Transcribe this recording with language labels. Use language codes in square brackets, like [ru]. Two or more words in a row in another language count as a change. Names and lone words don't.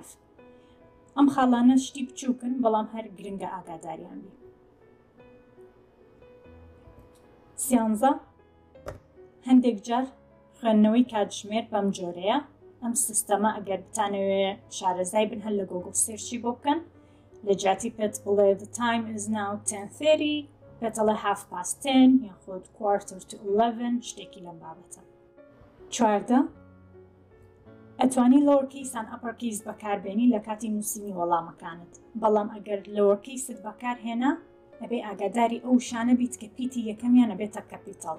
[ckb] ئەم خاڵانە شتی بچووکن بەڵام هەر گرنگە ئاگاداریان بی. 13 هەندێک جار خوێندنەوەی کاتژمێر بەم جۆرەیە. ئەم سیستەمە ئەگەر بتانەوێ شارەزای بن هەر لە گۆگڵ سێرچی بۆ بکەن لە جیاتی پێت بڵێ [en] The time is now [ckb] 10:30 پێتەڵێ 10:30 یاخود 11:45 شتێکی لەم بابەتە. 14 ئەتوانی لۆرکیس یان ئەپەرکیس بەکاربێنی لە کاتی نووسینی وەڵامەکانت، بەڵام ئەگەر لۆرکیست بەکارهێنا ئەبێ ئاگاداری ئەو شانە بیت کە پیتی یەکەمیان ئەبێتە کەپیتەڵ.